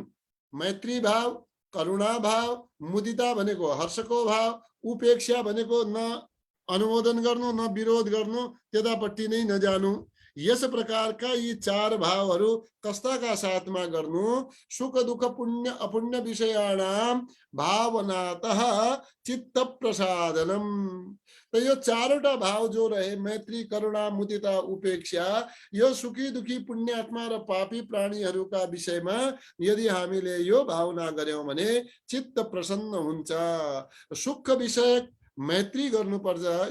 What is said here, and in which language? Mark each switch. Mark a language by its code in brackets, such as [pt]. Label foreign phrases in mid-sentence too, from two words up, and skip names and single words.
[ne] मैत्री भाव, करुणा भाव, मुदिता भनेको हर्षको भाव, उपेक्षा भनेको न अनुमोदन गर्नु न विरोध गर्नु, त्यतापट्टि नै नजानु। यस प्रकारका यी चार भावहरू कस्ताका साथमा गर्नु? [sa] सुख दुःख पुण्य अपुण्य विषयाणाम भावनातः चित्त प्रसादनम। [ne] तो यो चारवटा भाव जो रहे, मैत्री करुणा मुदिता उपेक्षा, यो सुखी दुखी पुण्यात्मा र पापी प्राणीहरूका विषयमा यदि हामीले यो भावना गर्यौं भने चित्त प्रसन्न हुन्छ। सुख विषय मैत्री गर्नुपर्छ।